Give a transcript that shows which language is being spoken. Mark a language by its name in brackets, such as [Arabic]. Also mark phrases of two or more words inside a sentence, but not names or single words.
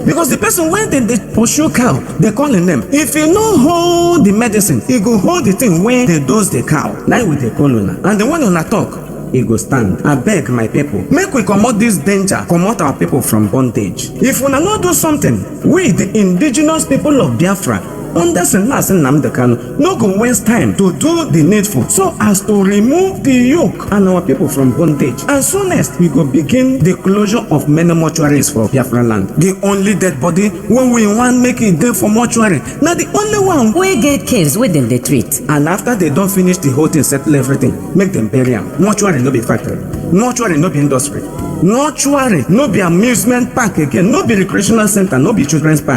[Nigerian Pidgin] Because the person wey dem dey pursue cow, dey call im name. If e no hold the medicine, e go hold the thing wey dey dose the cow. Na we dey call una, and the one una talk, e go stand. Abeg my people, make we comot this danger, comot our people from bondage. If una no do something, we the indigenous people of Biafra under Nnamdi Kanu no go waste time to do the needful so as to remove the yoke and our people from bondage. And soonest we go begin the closure of many mortuaries for Biafra land. The only dead body wey we wan make it dey for mortuary na the only one wey get case wey dem dey treat. And after they don finish the whole thing, settle everything, make dem bury am. Mortuary no be factory, mortuary no be industry, mortuary no be amusement park again, no be recreational center, no be children's park.